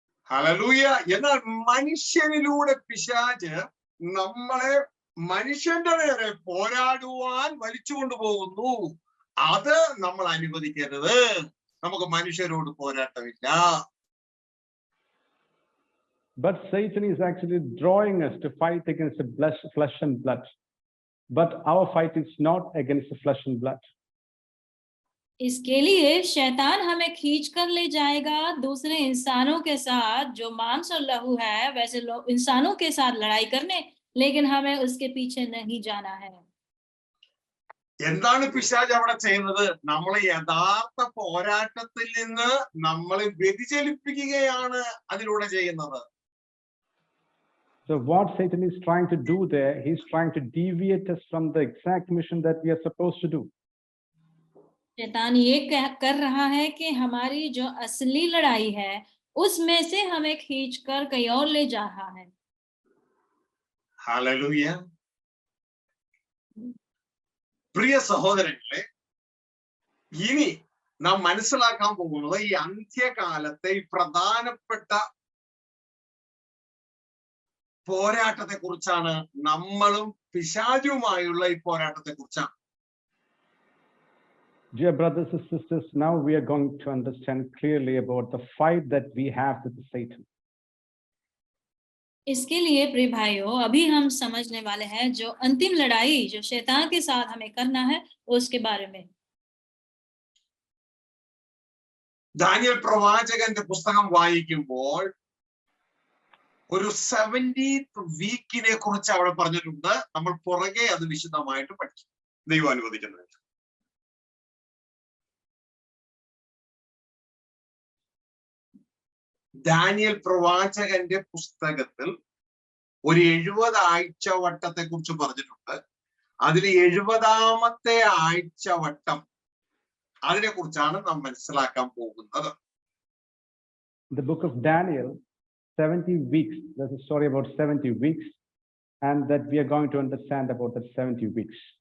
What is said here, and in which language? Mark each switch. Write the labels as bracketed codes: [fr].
[ml] Hallelujah. എന്നാൽ മനുഷ്യനിലൂടെ പിശാച് നമ്മളെ മനുഷ്യന്റെ നേരെ പോരാടുവാൻ വലിച്ചുകൊണ്ടു പോകുന്നു. അത് നമ്മൾ അനുവദിക്കരുത്. നമുക്ക് മനുഷ്യരോട് പോരാട്ടമില്ല. [en] But Satan is actually drawing us to fight against the flesh and blood. But our fight is not against the flesh and blood. [hi] इसके लिए शैतान हमें खींच कर ले जाएगा दूसरे इंसानों के साथ, जो मांस और लहू है, वैसे इंसानों के साथ लड़ाई करने, लेकिन हमें उसके पीछे नहीं जाना है। [ml] എന്താണ് പിശാച് അവിടെ ചെയ്യുന്നത്? നമ്മളെ യഥാർത്ഥ പോരാട്ടത്തിൽ നിന്ന് നമ്മളെ വ്യതിചലിപ്പിക്കുകയാണ് അതിലൂടെ ചെയ്യുന്നത്. [en] So what Satan is trying to do there, he's trying to deviate us from the exact mission that we are supposed to do. [hi] शैतान ये कर रहा है कि हमारी जो असली लड़ाई है उसमें से हमें खींचकर कहीं और ले जा रहा है। [ml] ഹല്ലേലൂയ. പ്രിയ സഹോദരങ്ങളെ, ഇനി നാം മനസ്സിലാക്കാൻ പോകുന്നത് ഈ അന്ത്യകാലത്തെ ഈ പ്രധാനപ്പെട്ട പോരാട്ടത്തെ കുറിച്ചാണ്. നമ്മളും പിശാചുമായുള്ള ഈ പോരാട്ടത്തെ കുറിച്ചാണ്. [en] Dear brothers and sisters, now we are going to understand clearly about the fight that we have with Satan. [hi] इसके लिए प्रिय भाइयों, अभी हम समझने वाले हैं जो अंतिम लड़ाई जो शैतान के साथ हमें करना है उसके बारे में। [ml] ദാനിയേൽ പ്രവാചകന്റെ പുസ്തകം വായിക്കുമ്പോൾ ഒരു 70th വീക്കിനെ കുറിച്ച് അവിടെ പറഞ്ഞിട്ടുണ്ട്. നമ്മൾ പുറകെ അത് വിശദമായിട്ട് പഠിക്കും, ദൈവം അനുവദിക്കുന്നത്. ദാനിയേൽ പ്രവാചകന്റെ പുസ്തകത്തിൽ ഒരു 70 ആഴ്ചവട്ടത്തെ കുറിച്ച് പറഞ്ഞിട്ടുണ്ട്. അതിൽ 70ാമത്തെ ആഴ്ചവട്ടം, അതിനെ കുറിച്ചാണ് നാം മനസ്സിലാക്കാൻ പോകുന്നത്. [en] The book of Daniel, 70 weeks. There's a story about 70 weeks, and that we are going to understand about the 70 weeks.